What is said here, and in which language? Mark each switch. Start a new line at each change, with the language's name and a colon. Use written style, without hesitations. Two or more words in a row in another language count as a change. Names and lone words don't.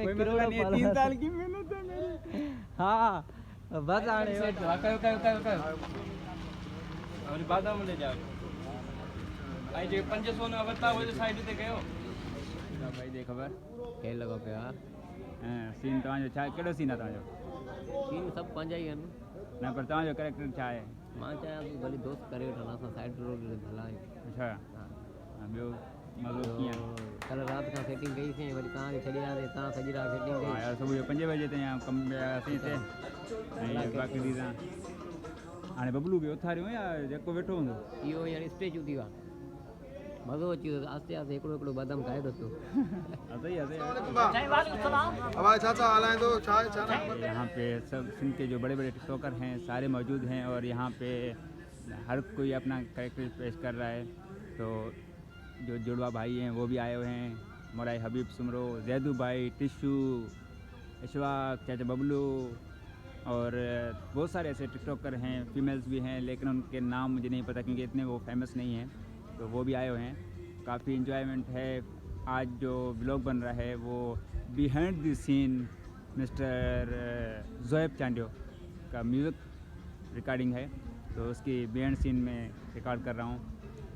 Hindi: कोई मसला नहीं है, 3 साल की मेहनत है मेरी। हाँ बस आने और बादाम ले जाओ
Sindhi: आई जे 500 ना बता वो साइड ते गयो
Hindi: भाई देख खबर खेल लगा पे यार।
Sindhi: हां सीन तव्हांजो छा केड़ो सीन आहे तव्हांजो? सीन सब पंजा ही आहिनि न पर तव्हांजो कैरेक्टर छा आहे? मां चाहियां थी भली दोस्त करे वठनि असां साइड रोड ते भलाई। अच्छा ॿियो मज़ो कीअं? कल राति खां सेटिंग कईसीं, वरी तव्हांखे छॾे आयासीं, तव्हां सॼी राति सेटिंग कई। यार सुबुह जो 5 बजे ताईं कम कयासीं हिते ऐं बाक़ी ॾींहुं सां हाणे बबलू खे उथारियूं या जेको वेठो हूंदो इहो हींअर स्टेचू थी वियो मज़ो अची वियो। आस्ते आस्ते हिकिड़ो हिकिड़ो बादाम खाए थो पियो।
Hindi: यहाँ पे सब सिंध के जो बड़े बड़े टिकटॉकर हैं सारे मौजूद हैं और यहाँ पे हर कोई अपना कैरेक्टर पेश कर रहा है। तो जो जुड़वा भाई हैं वो भी आए हुए हैं, मोराई हबीब सुमरो, जैदू भाई, टिशू, इशवाक, चाचा बबलू और बहुत सारे ऐसे टिकटॉकर हैं, फीमेल्स भी हैं लेकिन उनके नाम मुझे नहीं पता क्योंकि इतने वो फेमस नहीं हैं। तो वो भी आए हुए हैं, काफ़ी इन्जॉयमेंट है। आज जो व्लॉग बन रहा है वो
English: behind the scene
Hindi: मिस्टर जोएब चांडियो का म्यूज़िक रिकॉर्डिंग है, तो उसकी
English: behind scene
Hindi: में रिकॉर्ड कर रहा हूँ।